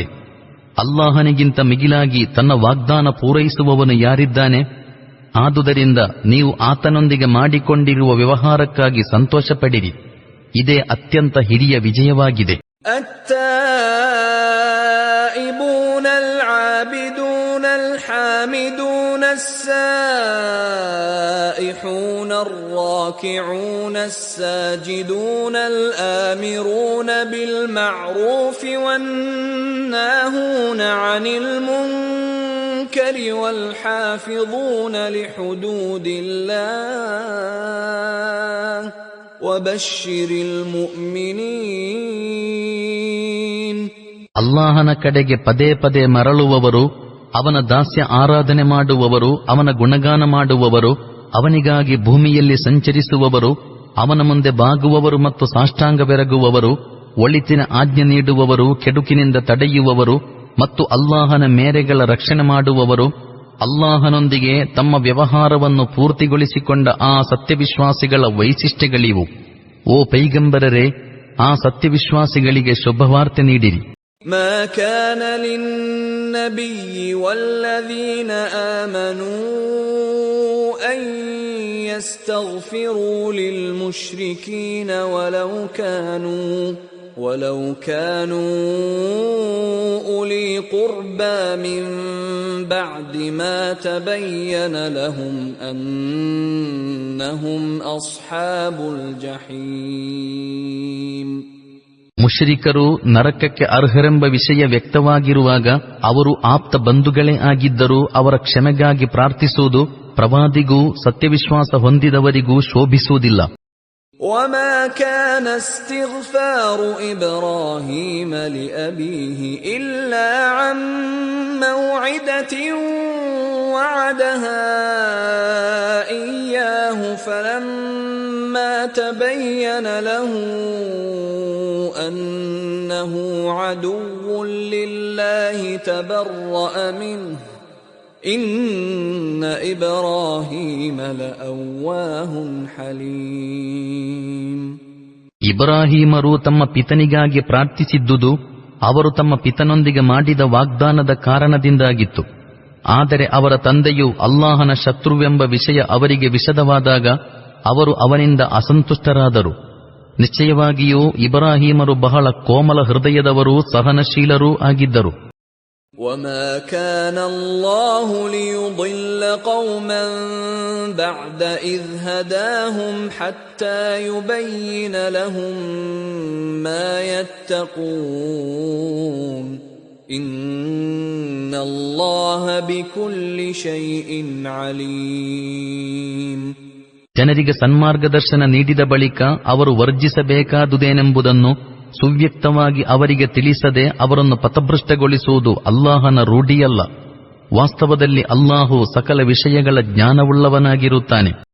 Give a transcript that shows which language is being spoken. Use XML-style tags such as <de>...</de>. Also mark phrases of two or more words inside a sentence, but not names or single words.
<kn>ಅಲ್ಲಾಹನಿಗಿಂತ ಮಿಗಿಲಾಗಿ ತನ್ನ ವಾಗ್ದಾನ ಪೂರೈಸುವವನು ಯಾರಿದ್ದಾನೆ? ಆದುದರಿಂದ ನೀವು ಆತನೊಂದಿಗೆ ಮಾಡಿಕೊಂಡಿರುವ ವ್ಯವಹಾರಕ್ಕಾಗಿ ಸಂತೋಷಪಡಿರಿ. ಇದೇ ಅತ್ಯಂತ ಹಿರಿಯ ವಿಜಯವಾಗಿದೆ.</kn> <ar>التائبون العابدون الحامدون السائحون الراكعون الساجدون الآمرون بالمعروف والناهون عن المنكر والحافظون لحدود الله وبشر المؤمنين.</ar> <kn>ಅಲ್ಲಾಹನ ಕಡೆಗೆ ಪದೇ ಪದೇ ಮರಳುವವರು, ಅವನ ದಾಸ್ಯ ಆರಾಧನೆ ಮಾಡುವವರು, ಅವನ ಗುಣಗಾನ ಮಾಡುವವರು, ಅವನಿಗಾಗಿ ಭೂಮಿಯಲ್ಲಿ ಸಂಚರಿಸುವವರು, ಅವನ ಮುಂದೆ ಬಾಗುವವರು ಮತ್ತು ಸಾಷ್ಟಾಂಗವೆರಗುವವರು, ಒಳಿತಿನ ಆಜ್ಞೆ ನೀಡುವವರು, ಕೆಡುಕಿನಿಂದ ತಡೆಯುವವರು ಮತ್ತು ಅಲ್ಲಾಹನ ಮೇರೆಗಳ ರಕ್ಷಣೆ ಮಾಡುವವರು, ಅಲ್ಲಾಹನೊಂದಿಗೆ ತಮ್ಮ ವ್ಯವಹಾರವನ್ನು ಪೂರ್ತಿಗೊಳಿಸಿಕೊಂಡ ಆ ಸತ್ಯವಿಶ್ವಾಸಿಗಳ ವೈಶಿಷ್ಟ್ಯಗಳಿವು. ಓ ಪೈಗಂಬರರೇ, ಆ ಸತ್ಯವಿಶ್ವಾಸಿಗಳಿಗೆ ಶುಭವಾರ್ತೆ ನೀಡಿರಿ.</kn> <ar>ما كان للنبي والذين آمنوا أن يستغفروا للمشركين ولو كانوا أولي قربى من بعد ما تبين لهم أنهم أصحاب الجحيم.</ar> <kn>ಮುಶ್ರಿಕರು ನರಕಕ್ಕೆ ಅರ್ಹರೆಂಬ ವಿಷಯ ವ್ಯಕ್ತವಾಗಿರುವಾಗ ಅವರು ಆಪ್ತ ಬಂಧುಗಳೇ ಆಗಿದ್ದರೂ ಅವರ ಕ್ಷಮೆಗಾಗಿ ಪ್ರಾರ್ಥಿಸುವುದು ಪ್ರವಾದಿಗೂ ಸತ್ಯವಿಶ್ವಾಸ ಹೊಂದಿದವರಿಗೂ ಶೋಭಿಸುವುದಿಲ್ಲ.</kn> <ar>وما كان استغفار إبراهيم لأبيه إلا عن موعدة وعدها إياه فلما تبين له أنه عدو لله تبرأ منه إن إبراهيم لأواه حليم.</ar> <kn>ಇಬ್ರಾಹೀಮರು ತಮ್ಮ ಪಿತನಿಗಾಗಿ ಪ್ರಾರ್ಥಿಸಿದ್ದುದು ಅವರು ತಮ್ಮ ಪಿತನೊಂದಿಗೆ ಮಾಡಿದ ವಾಗ್ದಾನದ ಕಾರಣದಿಂದಾಗಿತ್ತು. ಆದರೆ ಅವರ ತಂದೆಯು ಅಲ್ಲಾಹನ ಶತ್ರುವೆಂಬ ವಿಷಯ ಅವರಿಗೆ ವಿಷದವಾದಾಗ ಅವರು ಅವನಿಂದ ಅಸಂತುಷ್ಟರಾದರು. ನಿಶ್ಚಯವಾಗಿಯೂ ಇಬ್ರಾಹೀಮರು ಬಹಳ ಕೋಮಲ ಹೃದಯದವರೂ ಸಹನಶೀಲರೂ ಆಗಿದ್ದರು.</kn> <ar>وما كان الله ليضل قوما بعد إذ هداهم حتى يبين لهم ما يتقون إن الله بكل شيء عليم.</ar> <kn>ಜನರಿಗೆ ಸನ್ಮಾರ್ಗದರ್ಶನ ನೀಡಿದ ಬಳಿಕ ಅವರು ವರ್ಜಿಸಬೇಕಾದುದೇನೆಂಬುದನ್ನು ಸುವ್ಯಕ್ತವಾಗಿ ಅವರಿಗೆ ತಿಳಿಸದೆ ಅವರನ್ನು ಪಥಭ್ರಷ್ಟಗೊಳಿಸುವುದು ಅಲ್ಲಾಹನ ರೂಢಿಯಲ್ಲ. ವಾಸ್ತವದಲ್ಲಿ ಅಲ್ಲಾಹು ಸಕಲ ವಿಷಯಗಳ ಜ್ಞಾನವುಳ್ಳವನಾಗಿರುತ್ತಾನೆ.</kn>